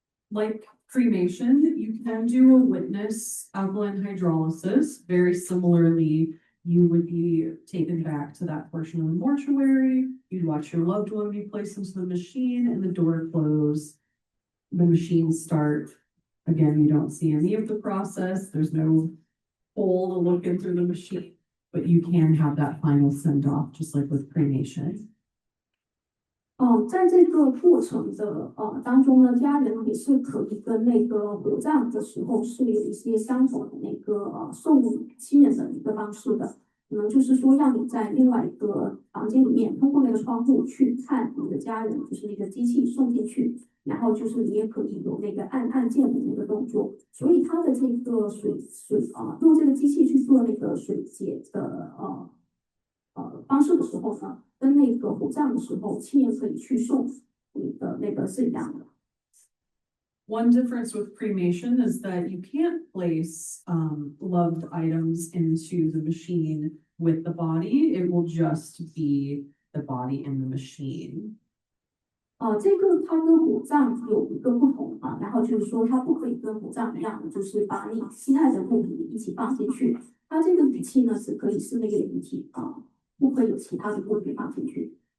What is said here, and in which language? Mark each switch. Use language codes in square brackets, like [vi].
[en] like cremation, you can do a witness alkaline hydrolysis. Very similarly, you would be taken back to that portion of the mortuary. You'd watch your loved one be placed into the machine and the door close. The machine start. Again, you don't see any of the process. There's no hole to look in through the machine, but you can have that final send off, just like with cremation. [zh] 在这个过程的当中呢，家人也是可以跟那个火葬的时候是有一些相同的那个送亲人的一个方式的，可能就是说让你在另外一个房间里面，通过那个窗户去看你的家人，就是那个机器送进去，然后就是你也可以有那个按键的那个动作，所以它的这个用这个机器去做那个水解的方式的时候呢，跟那个火葬的时候，亲人可以去送你的那个是一样的。 [en] One difference with cremation is that you can't place loved items into the machine with the body. It will just be the body in the machine. [zh] 这个它跟火葬有一个不同啊，然后就是说它不可以跟火葬一样的，就是把你心爱的物品一起放进去。它这个仪器呢是可以是那个仪器啊，不可以有其他的物品放进去。